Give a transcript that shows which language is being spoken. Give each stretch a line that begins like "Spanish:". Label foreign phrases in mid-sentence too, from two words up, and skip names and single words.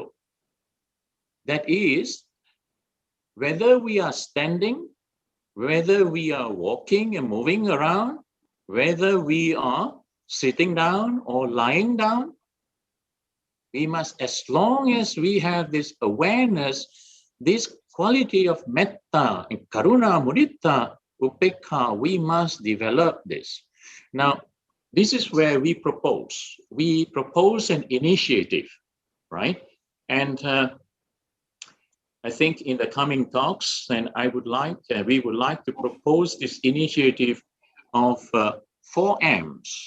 English: That is, whether we are standing, whether we are walking and moving around, whether we are sitting down or lying down, we must, as long as we have this awareness, this quality of
Pali: metta, karuna, mudita, upekha,
English: we must develop this. Now, this is where we propose. We propose an initiative, right? And I think in the coming talks, then we would like to propose this initiative of 4 M's.